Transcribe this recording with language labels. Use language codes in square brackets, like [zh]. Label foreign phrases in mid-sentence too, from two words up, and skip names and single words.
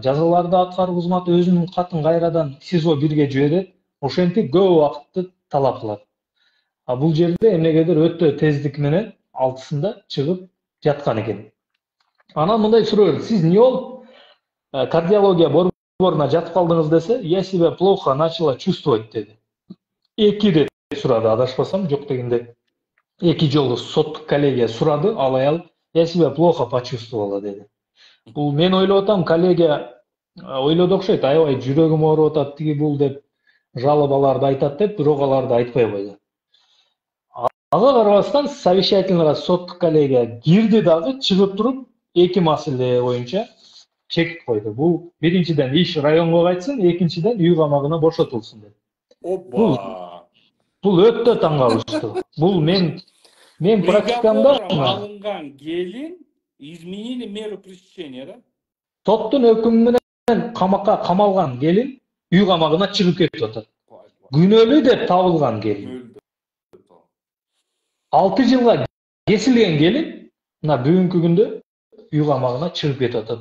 [ky] Жазаларды аткаруу кызматы өзүнүн катын кайрадан СИЗО 1ге жиберет. Ошентип көп убакытты талап кылат. Бул жерде эмнегедир өтө тездик менен 6-сында чыгып жаткан экен. Анан мындай суроо берди. Сиз эмне болуп кардиология борборуна жатып калдыңыз десе, [ru] я себя плохо начала чувствовать деди. [ky] 2 рет сурады, адашпасам, жок дегенде 2 жолу соттук коллегия сурады, ал аял [ru] я себя плохо почувствовала [ky] деди. Бул мен ойлоп атам, коллегия ойлоду окшойт, аябай жүрөгүм ооруп атат, тиги бул деп жалобаларды айтат деп, бирок аларды айтпай койду. Ага карабастан совещательныйга соттук коллегия кирди дагы, чыгып туруп 2 маселе боюнча чек койду. Бул биринчиден иш районго кайтсын, экинчиден үй камагына бошотулсун деп. Бул өтө таң калыштуу. Бул мен практикамда алынган келин [ru] изменили меру пресечения, да? [ky] Соттун өкүмү менен камакка камалган келин үй камагына чыгып кетип атат. Күнөөлүү деп табылган келин. 6 жылга кесилген келин мына бүгүнкү күндө үй камагына чыгып кетип атат.